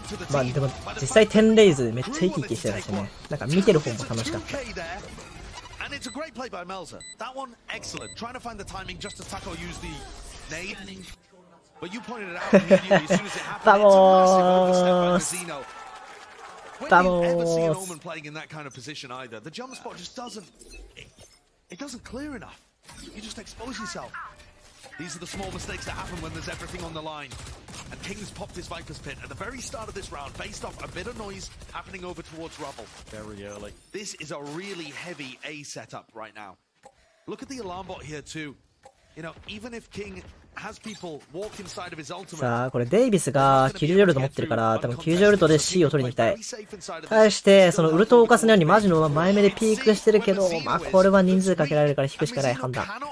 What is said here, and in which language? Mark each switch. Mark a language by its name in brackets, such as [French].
[Japanese] まあでも実際10レイズめっちゃ生き生きしてたしね。なんか見てる方も楽しかった。 [English] And it's a great play by Melzer. That one, excellent. Trying to find the timing just as Taco used the nade. But you pointed it out immediately as soon as it happened. It's a massive overstep by Mazino. When do you ever see an Omen playing in that kind of position either? The jump spot just doesn't... It doesn't clear enough. You just expose yourself. These are the small mistakes that happen when there's everything on the line. And King's popped his Viper's Pit at the very start of this round, based off a bit of noise happening over towards Rubble. Very early. This is a really heavy A setup right now. Look at the alarm bot here too. You know, even if King has people walk inside of his ultimate. [Japanese] さあ、これデイビスが90ウルト持ってるから、多分90ウルトで C を取りに行きたい。対して、そのウルトを犯すようにマジノは前目でピークしてるけど、まあこれは人数かけられるから引くしかない判断。